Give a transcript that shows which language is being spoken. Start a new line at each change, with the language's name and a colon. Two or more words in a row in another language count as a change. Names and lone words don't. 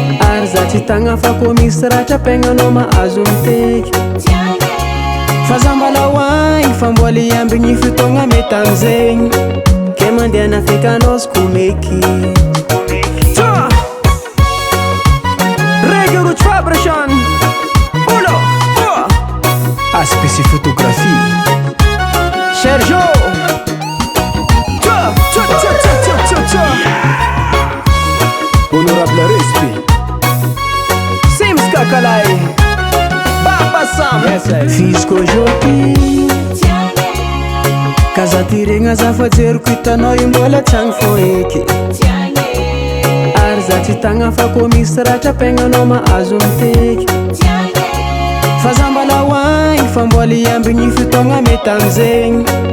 Malagasy: Ary za tsy tagna fa koa misy ratra ampiaignanao mahazo miteky. Fa za mbola ho agny, fa mbola hiambigny fotoagna mety amizegny. Ke mandeha nafekanao sy koa meky. Tsa! Reggae Roots Vibration. Uno, dua. A S P C Photographie. Sergio. Tsa, tsa, tsa, tsa, tsa, tsa, tsa.
English: Honorable respect. Sims Kakalai. Baba Sam. Yes, sir.
Malagasy: Fisy koa aujourd'hui. Ka za ty regny aza fa jeriko hitanao io mbola tsy agny fo eky. Ary za tsy tagna fa koa misy ratra ampiaignanao mahazo miteky. Fa za mbola ho agny, fa mbola hiambigny fotoagna mety amizegny.